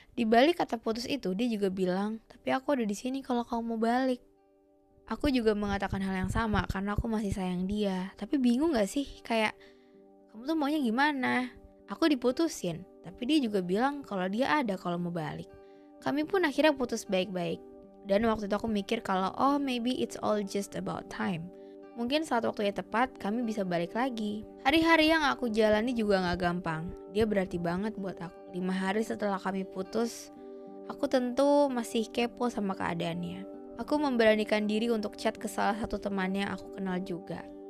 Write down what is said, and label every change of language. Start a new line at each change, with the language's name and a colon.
Indonesian: Di balik kata putus itu, dia juga bilang, tapi aku ada di sini kalau kamu mau balik. Aku juga mengatakan hal yang sama karena aku masih sayang dia. Tapi bingung gak sih, kayak kamu tuh maunya gimana? Aku diputusin, tapi dia juga bilang kalau dia ada kalau mau balik. Kami pun akhirnya putus baik-baik. Dan waktu itu aku mikir kalau
English: maybe it's all just about time.
Indonesian: Mungkin saat waktunya tepat kami bisa balik lagi. Hari-hari yang aku jalani juga gak gampang. Dia berarti banget buat aku. 5 hari setelah kami putus, aku tentu masih kepo sama keadaannya. Aku memberanikan diri untuk chat ke salah satu temannya aku kenal juga.